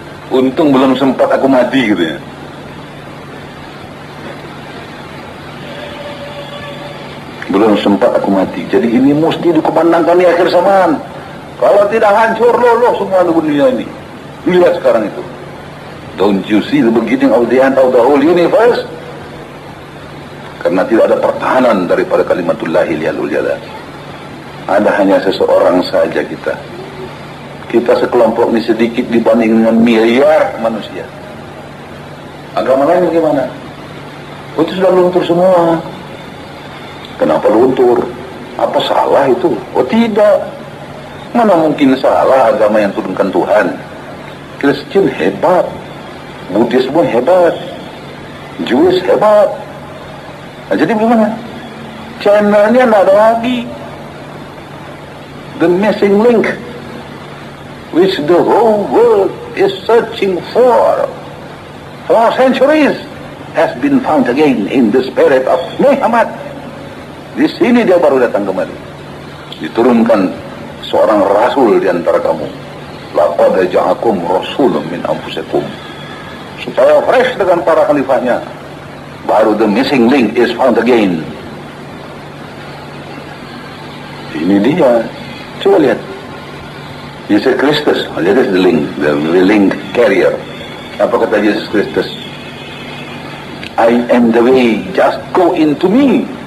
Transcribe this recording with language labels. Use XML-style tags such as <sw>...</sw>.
<id>Untung belum sempat aku mati gitu ya. Belum sempat aku mati. Jadi ini mesti dikumandangkan di akhir zaman. Kalau tidak hancur loh semua dunia ini. Lihat sekarang itu.</id> <en>Don't you see the beginning of the end of the whole universe?</en> <id>Karena tidak ada pertahanan daripada kalimatullahi liyalul jalal. Ada hanya seseorang saja kita. Kita sekelompok ini sedikit dibanding dengan miliar manusia. Agama lain bagaimana? Itu sudah luntur semua. Kenapa luntur? Apa salah itu? Oh tidak. Mana mungkin salah agama yang turunkan Tuhan. Kristen hebat, Buddhisme hebat, Jewish hebat. Nah, jadi bagaimana? Channelnya tidak ada lagi.</id> <en>The missing link which the whole world is searching for centuries has been found again in the spirit of Muhammad.</en> <id>Di sini dia baru datang kembali. Diturunkan seorang rasul di antara kamu.</id> <ar>Laqad ja'akum rasulun min anfusikum.</ar> <id>Supaya fresh dengan para khalifahnya. Baru</id> <en>the missing link is found again.</en> <id>Ini dia. Coba lihat. Yesus Kristus. Lihat</id> <en>the link. The link carrier.</en> <id>Apa kata Yesus Kristus?</id> <en>I am the way. Just go into me.</en>